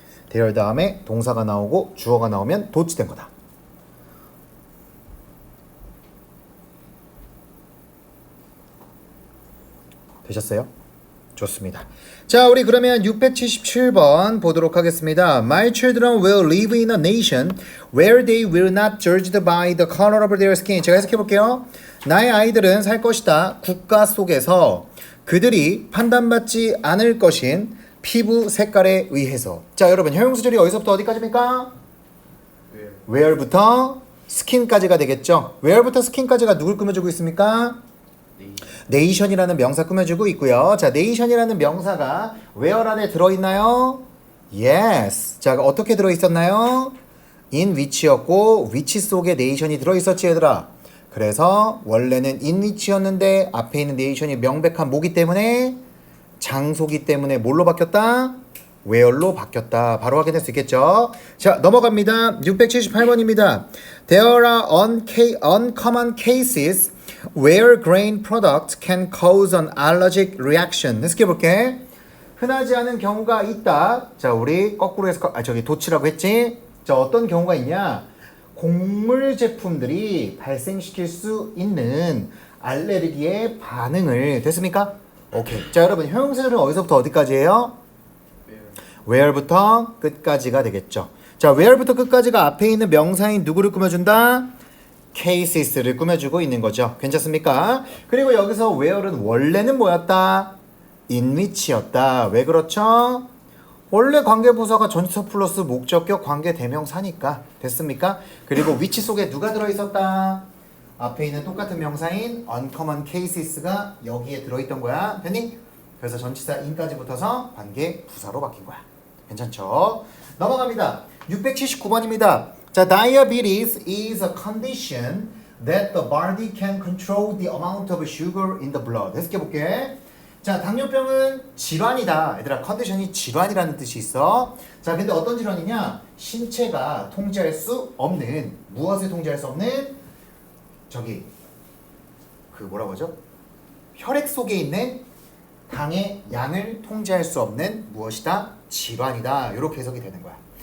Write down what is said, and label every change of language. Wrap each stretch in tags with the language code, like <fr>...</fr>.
<ko>대열 다음에 동사가 나오고 주어가 나오면 도치된 거다. 되셨어요? 좋습니다. 자, 우리 그러면 677번 보도록 하겠습니다.</ko> <en>My children will live in a nation where they will not judged by the color of their skin.</en> <ko>제가 해석해 볼게요. 나의 아이들은 살 것이다. 국가 속에서 그들이 판단받지 않을 것인 피부 색깔에 의해서. 자, 여러분 형용사절이 어디서부터 어디까지입니까? where부터 skin까지가 되겠죠. where부터 skin까지가 누굴 꾸며주고 있습니까? 네이션이라는 명사 꾸며주고 있고요. 자, 네이션이라는 명사가 where 안에 들어있나요?</ko> <en>yes.</en> <ko>자, 어떻게 들어있었나요? in which였고 which 속에 네이션이 들어있었지 얘들아. 그래서 원래는 in which였는데 앞에 있는 네이션이 명백한 뭐기 때문에 장소기 때문에 뭘로 바뀌었다? where로 바뀌었다. 바로 확인할 수 있겠죠? 자, 넘어갑니다. 678번입니다.</ko> <en>There are uncommon cases where grain product can cause an allergic reaction.</en> <ko>해석해 볼게. 흔하지 않은 경우가 있다. 자, 우리 거꾸로 해서 도치라고 했지. 자, 어떤 경우가 있냐? 곡물 제품들이 발생시킬 수 있는 알레르기의 반응을 됐습니까? 오케이. 자, 여러분 형용사절은 어디서부터 어디까지예요? where부터 끝까지가 되겠죠. 자, where부터 끝까지가 앞에 있는 명사인 누구를 꾸며준다? cases를 꾸며주고 있는 거죠. 괜찮습니까? 그리고 여기서 where는 원래는 뭐였다? in which였다. 왜 그렇죠? 원래 관계부사가 전치사 플러스 목적격 관계 대명사니까. 됐습니까? 그리고 which 속에 누가 들어있었다? 앞에 있는 똑같은 명사인 uncommon cases가 여기에 들어있던 거야. 됐니? 그래서 전치사 in까지 붙어서 관계부사로 바뀐 거야. 괜찮죠? 넘어갑니다. 679번입니다.</ko> <en>자, diabetes is a condition that the body can control the amount of sugar in the blood.</en> <ko>해석해 볼게. 자, 당뇨병은 질환이다. 얘들아, 컨디션이 질환이라는 뜻이 있어. 자, 근데 어떤 질환이냐? 신체가 통제할 수 없는, 무엇을 통제할 수 없는? 뭐라고 하죠? 혈액 속에 있는 당의 양을 통제할 수 없는 무엇이다? 질환이다. 이렇게 해석이 되는 거야.</ko>